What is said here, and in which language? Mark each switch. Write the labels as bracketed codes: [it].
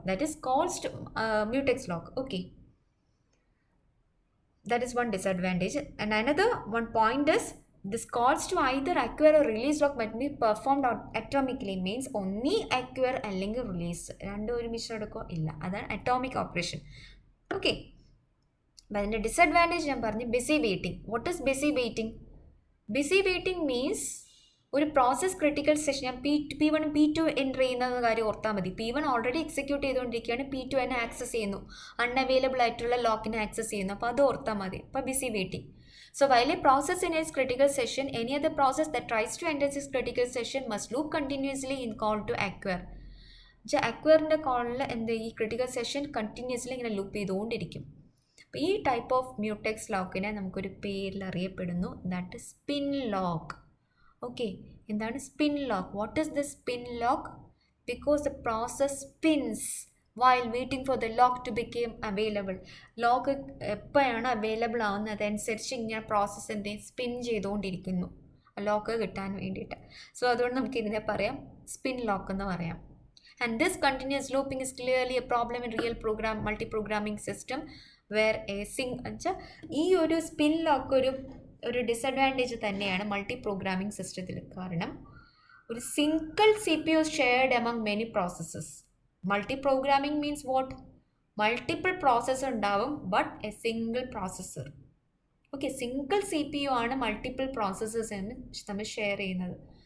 [en] That is called mutex lock. Okay, that is one disadvantage. And another one point is this calls to either acquire or release lock must be performed atomically. Means only acquire [ml] അല്ലെങ്കിൽ release രണ്ടും ഒരുമിച്ച് നടക്കോ ഇല്ല, അതാണ് atomic operation. [en] Okay, but [ml] അതിൻ്റെ disadvantage ഞാൻ പറഞ്ഞു [en] busy waiting. What is busy waiting? Busy waiting means [ml] ഒരു പ്രോസസ് ക്രിട്ടിക്കൽ സെഷൻ ഞാൻ P1 P2 എൻ്റർ ചെയ്യുന്ന കാര്യം ഓർത്താൽ മതി. P1 ഓൾറെഡി എക്സിക്യൂട്ട് ചെയ്തുകൊണ്ടിരിക്കുകയാണ്, P2 എന്നെ ആക്സസ് ചെയ്യുന്നു, അൺഅവൈലബിൾ ആയിട്ടുള്ള ലോക്കിനെ ആക്സസ് ചെയ്യുന്നു. അപ്പോൾ അത് ഓർത്താൽ മതി. അപ്പോൾ BC waiting. [en] So while a process in its critical session, any other process that tries to enter this critical session must loop continuously in call to acquire. [ml] അക്വയറിൻ്റെ കോളിൽ എന്ത് ഈ ക്രിട്ടിക്കൽ സെഷൻ കണ്ടിന്യൂസ്ലി ഇങ്ങനെ ലൂപ്പ് ചെയ്തുകൊണ്ടിരിക്കും. അപ്പോൾ ഈ type of മ്യൂടെക്സ് ലോക്കിനെ നമുക്കൊരു പേരിൽ അറിയപ്പെടുന്നു, [en] That is spin lock. Okay, [ml] എന്താണ് spin lock? [en] What is the spin lock? Because the process spins while waiting for the lock to become available. [ml] Lock എപ്പോഴാണ് അവൈലബിൾ ആവുന്നത് അതനുസരിച്ച് ഇങ്ങനെ പ്രോസസ്സ് എന്ത് സ്പിൻ ചെയ്തുകൊണ്ടിരിക്കുന്നു ലോക്ക് കിട്ടാൻ വേണ്ടിയിട്ട്. സോ അതുകൊണ്ട് നമുക്ക് ഇതിനെ പറയാം സ്പിൻ ലോക്ക് എന്ന് പറയാം. [en] And this continuous looping is clearly a problem in real multi-programming system where [ml] ഈ ഒരു സ്പിൻ ലോക്ക് ഒരു ഡിസഡ്വാൻറ്റേജ് തന്നെയാണ് മൾട്ടി പ്രോഗ്രാമിംഗ് സിസ്റ്റത്തിൽ. [en] കാരണം ഒരു single CPU shared among many processes. Multi programming means what? Multiple processor ഉണ്ടാവും but a single processor. [ml] Okay, single CPU ആണ് multiple processors എന്ന് നമ്മൾ ഷെയർ ചെയ്യുന്നത്.